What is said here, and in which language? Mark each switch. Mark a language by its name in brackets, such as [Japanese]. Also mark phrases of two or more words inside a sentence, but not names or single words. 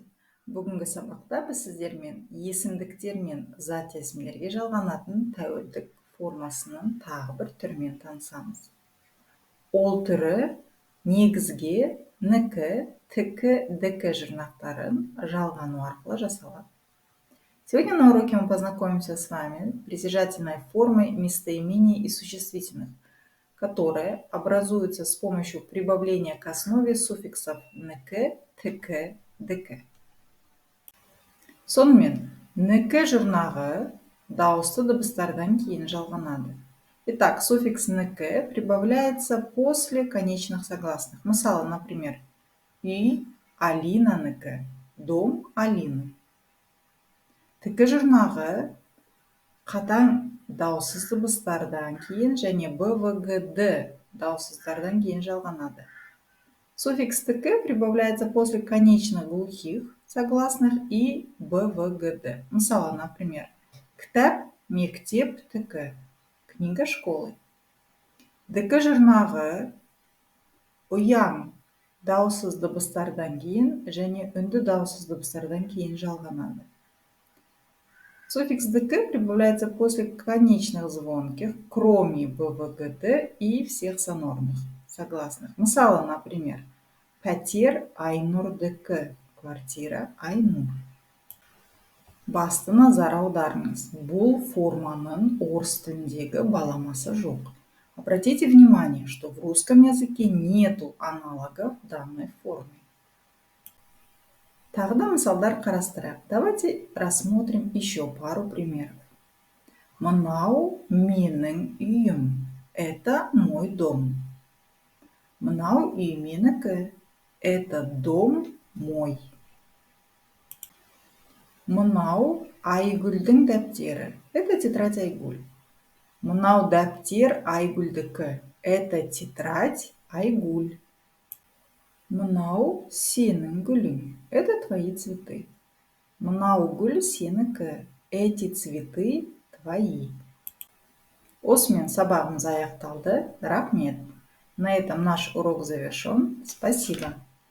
[Kazakh] Бүгінгі сабақта біз сіздермен есімдіктер мен зат есімдерге жалғанатын тәуелдік формасының тағы бір түрімен танысамыз. Ол түрі негізге нікі, тікі, дікі жұрнақтарын жалғану арқылы жасалады. [Russian] Сегодня на уроке мы познакомимся с вами с притяжательной формой местоимений и существительных, которые образуются с помощью прибавления к основе суффиксов нікі, тікі, дікі. [Kazakh] Сонымен, нікі жұрнағы дауысты дыбыстардан кейін жалғанады. [Russian] Итак, суффикс нікі прибавляется после конечных согласных. [Kazakh] Мысалы, например, үй Алинанікі, [Russian] дом Алины. [Kazakh] Тікі жұрнағы қатаң дауыссыз дыбыстардан кейін және БВГД дауыссыздардан кейін жалғанады. [Russian] Суффикс тікі прибавляется после конечных глухих согласных и БВГД. [Kazakh] Мысалы, например, кітап мектеп тікі, [Russian] книга школы. [Kazakh] Дікі жұрнағы ұяң дауыссыз дыбыстардан кейін және үнді дауыссыз дыбыстардан кейін жалғанады. [Russian] Суффикс дікі прибавляется после конечных звонких, кроме БВГД и всех сонорных согласных. [Kazakh] Мысалы, например, пәтер Айнұрдікі, квартира Айнұр. Басты назар аударыңыз. Бұл форманың орыс тіліндегі баламасы жоқ. [Russian] Обратите внимание, что в русском языке нету аналогов данной формы. [Kazakh] Тағы да мысалдар қарастырайық. [Russian] Давайте рассмотрим еще пару примеров. [Kazakh] Мынау менің үйім. [Russian] Это мой дом. [Kazakh] Мынау үй менікі. [Russian] Это дом мой. [Kazakh] Мынау Айгүлдің дәптері. [Russian] Это тетрадь Айгүл. [Kazakh] Мынау дәптер Айгүлдікі. [Russian] Это тетрадь Айгүл. [Kazakh] Мынау сенің гүлің. [Russian] Это твои цветы. [Kazakh] Мынау гүл сенікі. [Russian] Эти цветы твои. [Kazakh] Осымен сабағымыз аяқталды. Рахмет. [Russian] На этом наш урок завершен. Спасибо.